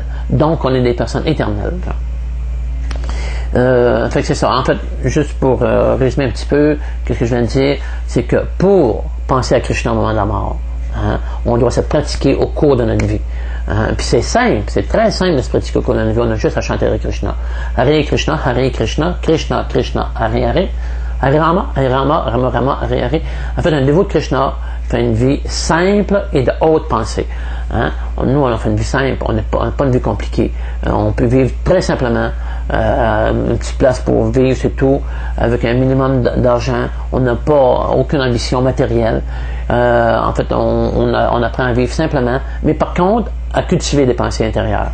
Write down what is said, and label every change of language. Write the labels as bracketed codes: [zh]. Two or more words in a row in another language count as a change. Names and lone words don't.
[fr] Donc, on est des personnes éternelles. Fait que c'est ça. En fait, juste pour résumer un petit peu, ce que je viens de dire, c'est que pour penser à Krishna au moment de la mort, hein, on doit se pratiquer au cours de notre vie. Puis c'est simple, c'est très simple de se pratiquer au cours de notre vie. On a juste à chanter [sa] हरे कृष्ण. हरे कृष्ण हरे कृष्ण कृष्ण कृष्ण हरे हरे. हरे राम हरे राम राम राम हरे हरे. [fr] En fait, un dévot de Krishna fait une vie simple et de haute pensée. Hein? Nous, on fait une vie simple, on n'a pas une vie compliquée. On peut vivre très simplement, une petite place pour vivre, c'est tout, avec un minimum d'argent. On n'a pas aucune ambition matérielle. En fait, on apprend à vivre simplement, mais par contre, à cultiver des pensées intérieures.